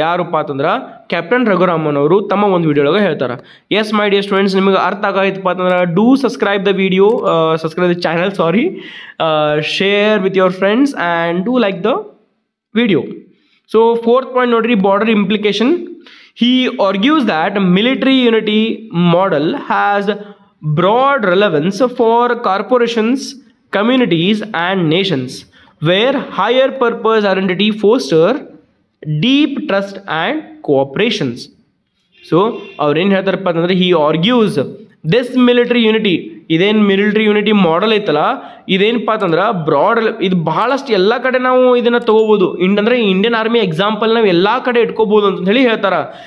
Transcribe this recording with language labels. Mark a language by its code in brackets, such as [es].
[kn] ಯಾರಪ್ಪ ಅಂತಂದ್ರೆ ಕ್ಯಾಪ್ಟನ್ ರಘುರಾಮನ್ ಅವರು ತಮ್ಮ ಒಂದು ವಿಡಿಯೋ ಒಳಗೆ ಹೇಳ್ತಾರೆ. [en] yes my dear students, [kn] ನಿಮಗೆ ಅರ್ಥ ಆಗೈತಪ್ಪ ಅಂತಂದ್ರೆ [en] Do subscribe the video, subscribe the channel, sorry, share with your friends and do like the video. So 4th point ನೋಡ್ರಿ, border implication. He argues that military unity model has broad relevance for corporations, communities and nations where higher purpose identity foster deep trust and cooperations. [kn] So ಅವ್ರೇನು ಹೇಳ್ತಾರಪ್ಪ ಅಂತಂದ್ರೆ, [en] he argues this military unity, [kn] ಇದೇನು military unity model ಐತಲ್ಲ ಇದೇನಪ್ಪ ಅಂತಂದ್ರೆ broad, ಇದು ಬಹಳಷ್ಟು ಎಲ್ಲ ಕಡೆ ನಾವು ಇದನ್ನು ತೊಗೋಬೋದು. ಅಂದರೆ ಇಂಡಿಯನ್ ಆರ್ಮಿ ಎಕ್ಸಾಂಪಲ್ ನಾವು ಎಲ್ಲ ಕಡೆ ಇಟ್ಕೋಬೋದು ಅಂತ ಹೇಳಿ ಹೇಳ್ತಾರೆ.